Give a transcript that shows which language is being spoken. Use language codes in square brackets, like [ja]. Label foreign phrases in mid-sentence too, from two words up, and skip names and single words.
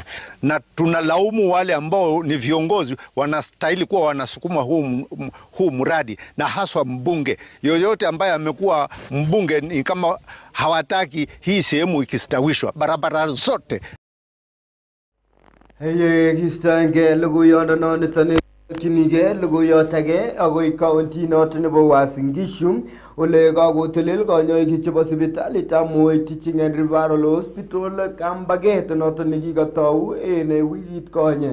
[sw] Na tunalaumu wale ambao ni viongozi, wanastahili kuwa wanasukuma huu mradi, na haswa mbunge. Yoyote ambaye amekuwa mbunge ni kama hawataki hii sehemu ikistawishwa barabara zote. [kln] Heye kistange logoyondo nonitane kinige logoyotage agoi county noton nebo Uasin Gishu ole kagotelel kanyoik chebo sipitalitab Moi Teaching and Referral Hospital Kambaget noton nekikatau en wikit konye.